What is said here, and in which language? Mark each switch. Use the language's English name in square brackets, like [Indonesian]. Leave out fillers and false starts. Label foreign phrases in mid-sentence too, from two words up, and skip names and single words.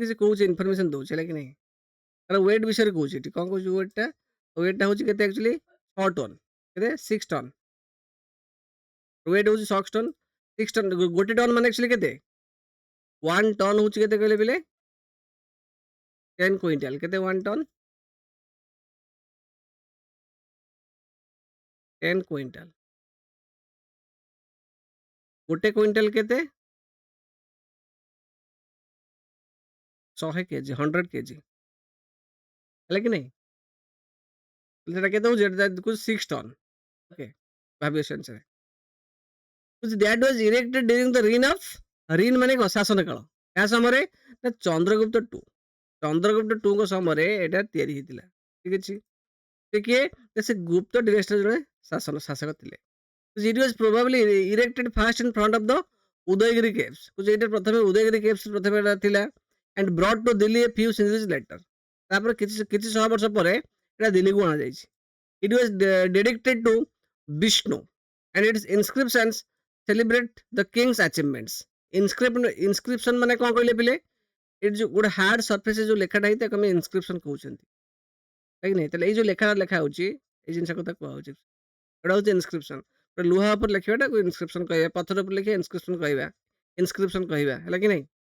[Odia] କିଛି କହୁଛି ଇନଫର୍ମେସନ ଦଉଛି ହେଲା କି ନାହିଁ ତାର ୱେଟ୍ ବିଷୟରେ କହୁଛି ଏଠି କଣ କହୁଛି ୱେଟ୍ଟା ହଉଛି କେତେ ଆକ୍ଚୁଆଲି 6 ଟନ୍ କେତେ 6 ଟନ୍ ୱେଟ୍ ହଉଛି 6 ଟନ୍ 6 ଟନ୍ ଗୋଟେ ଟନ୍ ମାନେ ଆକ୍ଚୁଆଲି କେତେ 1 ଟନ୍ ହଉଛି କେତେ କହିଲେ ପିଲେ 10 କୁଇଣ୍ଟାଲ କେତେ 1 ଟନ୍ 10 କୁଇଣ୍ଟାଲ ଗୋଟେ କୁଇଣ୍ଟାଲ କେତେ 100 କେଜି 100 କେଜି ହେଲା କି ନାହିଁ ସେଟା କେତେ ହଉଛି ଏଟା 6 ଟନ୍ ଓକେ ଭାବିବ ସେ ଅନୁସାରେ [English] that was erected during the reign of reign [Odia] ମାନେ କଣ ଶାସନ କାଳ ଏହା ସମୟରେ ନା ଚନ୍ଦ୍ରଗୁପ୍ତ ଟୁଙ୍କ ସମୟରେ ଏଇଟା ତିଆରି ହେଇଥିଲା ଠିକ ଅଛି ସେ କିଏ ସେ ଗୁପ୍ତ ଡିନେଷ୍ଟିର ଜଣେ ଶାସକ ଥିଲେ [English] it was probably erected first in front of the ଉଦୟଗିରି caves [Odia] ଏଇଟା ପ୍ରଥମେ ଉଦୟଗିରି caves ପ୍ରଥମେ ଏଟା ଥିଲା [English] and brought to Delhi a few centuries later [Odia] ତାପରେ କିଛି ଶହ ବର୍ଷ ପରେ ଏଟା ଦିଲ୍ଲୀକୁ ଅଣାଯାଇଛି [English] it was dedicated to Vishnu and its inscriptions celebrate the king's achievements [Odia] inscription ମାନେ କଣ କହିଲେ ପିଲେ ଏଠି ଯୋଉ ଗୋଟେ [English] hard surface [Odia] ଯୋଉ ଲେଖାଟା ହେଇଥାଏ ଆମେ ଇନସ୍କ୍ରିପସନ କହୁଛନ୍ତି କାହିଁକି ନାହିଁ ତାହେଲେ ଏଇ ଯୋଉ ଲେଖା ହଉଛି ଏଇ ଜିନିଷ କଥା କୁହାହଉଛି ଏଟା ହଉଛି ଇନସ୍କ୍ରିପସନ ଲୁହା ଉପରେ ଲେଖିବାଟାକୁ ଇନସ୍କ୍ରିପସନ କହିବା ପଥର ଉପରେ ଲେଖିବା ଇନସ୍କ୍ରିପସନ କହିବା ହେଲା କି ନାହିଁ